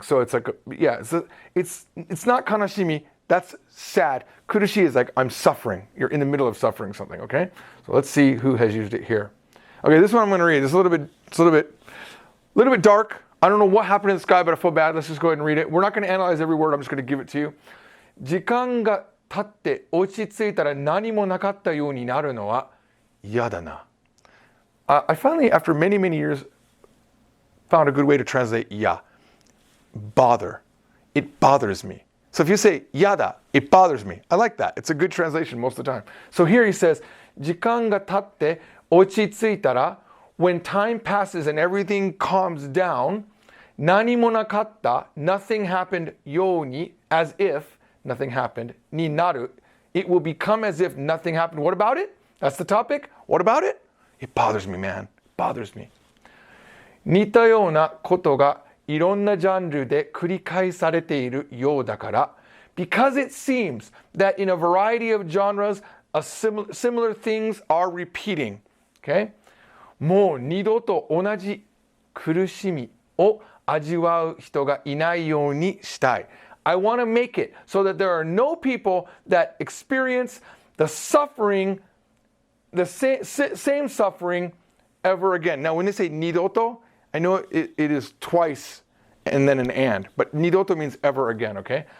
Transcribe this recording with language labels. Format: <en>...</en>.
<en>So it's like, it's not kanashimi. That's sad. Kurushi is like I'm suffering. You're in the middle of suffering something, okay? So let's see who has used it here. Okay, this one I'm going to read. It's a little bit dark. I don't know what happened in the sky, but I feel bad. Let's just go ahead and read it. We're not going to analyze every word. I'm just going to give it to you.</en> <ja>時間が経って落ち着いたら何もなかったようになるのは嫌だな.</ja> <en>I finally, after many, many years, found a good way to translate ya. Bother. It bothers me. So if you say yada, it bothers me. I like that. It's a good translation most of the time. So here he says,</en> <ja>時間が経って落ち着いたら,</ja> <en>when time passes and everything calms down, 何もなかった, nothing happened ように, as if nothing happened, になる, it will become as if nothing happened. What about it? That's the topic. What about it? It bothers me, man. It bothers me.</en> <ja>似たようなことがいろんなジャンルで繰り返されているようだから、</ja> <en>because it seems that in a variety of genres, similar things are repeating. Okay?</en> <ja>もう二度と同じ苦しみを味わう人がいないようにしたい.</ja> <en>I want to make it so that there are no people that experience the suffering, the same suffering ever again. Now, when they say nidoto, I know it is twice and then an and, but nidoto means ever again, okay?</en>